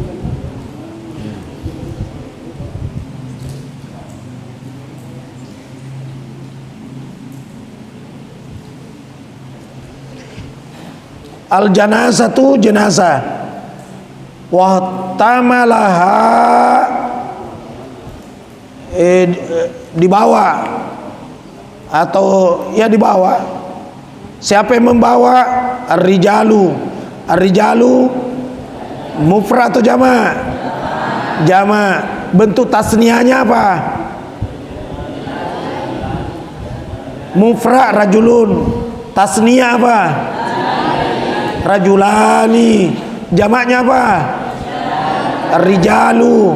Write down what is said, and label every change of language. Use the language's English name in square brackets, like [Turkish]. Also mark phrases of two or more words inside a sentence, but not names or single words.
[Arabic] Al janazatu [Indonesian] jenazah, [Arabic] wa tamalaha [Indonesian] dibawa atau ya dibawa. Siapa yang membawa? [Arabic] Ar-rijalu. Ar-rijalu mufrad atau jama'? [Indonesian] Jama'. Bentuk tasniahnya apa? [Arabic] Mufrad rajulun. [Indonesian] Tasniah apa? Rajulani. Jamaknya apa? Ar-rijalu.